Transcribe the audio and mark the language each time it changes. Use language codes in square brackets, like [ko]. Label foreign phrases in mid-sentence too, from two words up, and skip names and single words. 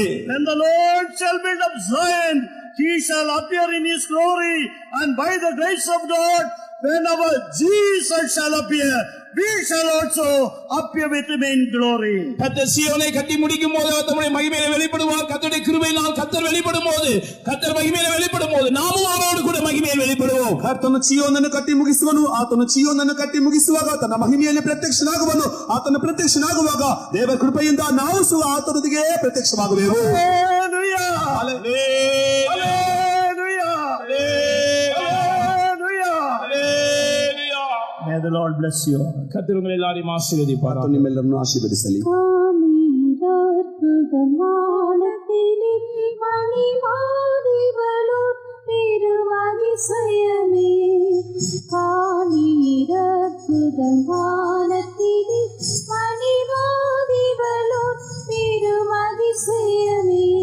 [en] When the Lord shall build up Zion, he shall appear in his glory, and by the grace of God, when our Jesus shall appear, we shall also appear with him in glory. [ta] கர்த்தர் சீயோனை கட்டி முடிக்கும் போது அவர் தம்முடைய மகிமையிலே வெளிப்படுவார். கர்த்தருடைய கிருபையினால் கர்த்தர் வெளிப்படும் போது, கர்த்தர் மகிமையிலே வெளிப்படும் போது நாமும் அவரோடு கூட மகிமையில் வெளிப்படுவோம். [kn] ಕರ್ತನು ಚೀಯೋನನ್ನು ಕಟ್ಟಿ ಮುಗಿಸುವನು. ಆತನು ಚೀಯೋನನ್ನು ಕಟ್ಟಿ ಮುಗಿಸುವಾಗ ತನ್ನ ಮಹಿಮೆಯಲ್ಲಿ ಪ್ರತ್ಯಕ್ಷನಾಗುವನು. ಆತನು ಪ್ರತ್ಯಕ್ಷನಾಗುವಾಗ ದೇವರ ಕೃಪೆಯಿಂದ ನಾವು ಸಹ ಆತನೊಂದಿಗೆ ಪ್ರತ್ಯಕ್ಷವಾಗುವೆವು. [en] Hallelujah. Hallelujah. Hallelujah. Hallelujah. May the Lord bless you. [ta] கர்த்தர் உங்களை எல்லாரையும் ஆசீர்வதிப்பார். [kn] ಆತನು ನಿಮ್ಮೆಲ್ಲರನ್ನು ಆಶೀರ್ವದಿಸಲಿ. [ta] வானத்திலே மணிமாதிகளோ பெருவதிசயமே, காணீரற்புதம் வானத்திலே மணிமாதிகளோ பெருவதிசயமே,